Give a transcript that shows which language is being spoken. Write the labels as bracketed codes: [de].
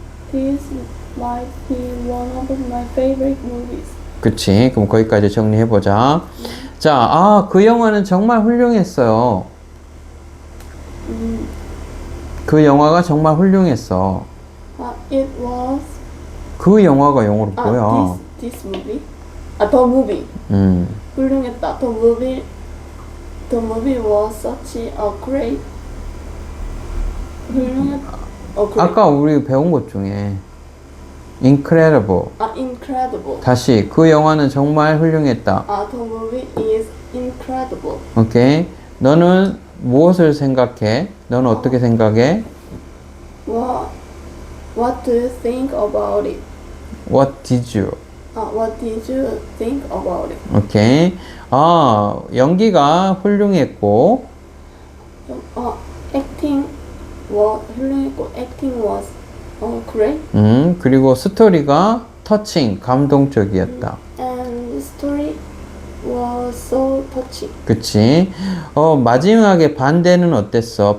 [en] This might be one of my favorite movies. [ko] 그치. 그럼 거기까지 정리해보자. 자, 아, 그 영화는 정말 훌륭했어요. 그 영화가 정말 훌륭했어. [en] It was. [ko] 그 영화가 영어로 뭐야? [en] This movie. The movie. [ko] 훌륭했다. [en] The movie was such a great. [ko] 훌륭했다. 아까 우리 배운 것 중에 incredible. [en] Incredible. [ko] 다시 그 영화는 정말 훌륭했다. [en] The movie is incredible. [ko] 오케이. 너는 무엇을 생각해? 너는 어떻게 생각해? [en] What do you think about it? What did you? What did you think about it? [ko] 오케이. 아, 연기가 훌륭했고. [en] Acting was [ko] 훌륭했고 [en] acting was great. [ko] 그리고 스토리가 touching, 감동적이었다. [en] And story was so touching. [ko] 그치? 마지막에 반대는 어땠어?